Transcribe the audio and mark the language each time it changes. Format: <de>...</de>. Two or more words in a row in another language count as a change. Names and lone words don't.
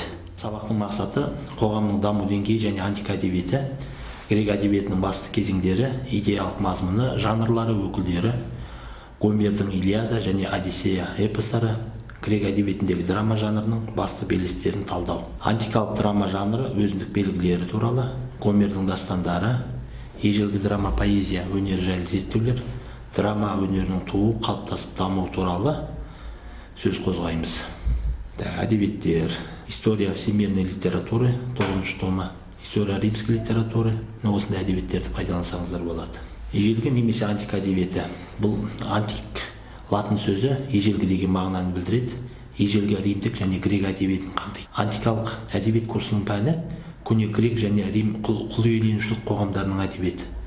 <kk>Сабақтың мақсаты қоғамның даму деңгейі және антика әдебиеті, грек әдебиетінің басты кезеңдері, идеялық мазмұны, жанрлары, өкілдері, Гомердің Илиада және Одиссея эпостары, грек әдебиетіндегі драма жанрының басты белестерін талдау. Антикалық драма жанры өзіндік белгілері туралы, Гомердің дастандары, ежелгі драма поэзия өнері жайлы зерттеулер, драма өнерінің туу, қалыптасып даму туралы сөз қозғаймыз. Әдебиеттер:</kk> <ru>история всемирной литературы 9 тома, история римской литературы.</ru> <kk>Осындай әдебиеттерді пайдалансаңыздар болады. Ежелгі немесе антик әдебиеті. Бұл антик латын сөзі ежелгі деген мағынаны білдіреді. Ежелгі римдік және грек әдебиетін қамтиды. Антикалық әдебиет курсының пәні көне грек және рим құлиеленушілік қоғамдарының әдебиеті.</kk>